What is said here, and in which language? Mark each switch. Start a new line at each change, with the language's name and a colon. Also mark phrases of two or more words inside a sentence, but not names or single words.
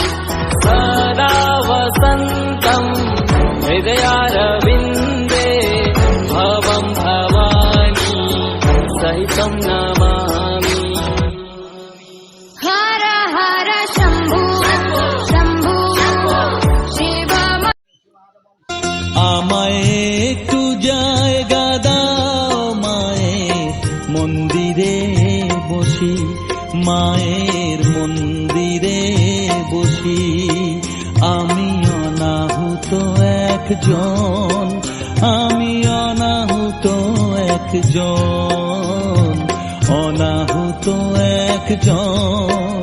Sanskrit: सदा वसन्तं हृदयारविन्दे भवं भवानी सहितं नमामि हर हर शम्भो शम्भो शिव
Bangla: আমায় একটু জায়গা দাও মায়ের মন্দিরে বসি, মায়ের মন্দিরে বসি। আমি অনাহুত একজন, আমি অনাহুত একজন, অনাহুত একজন।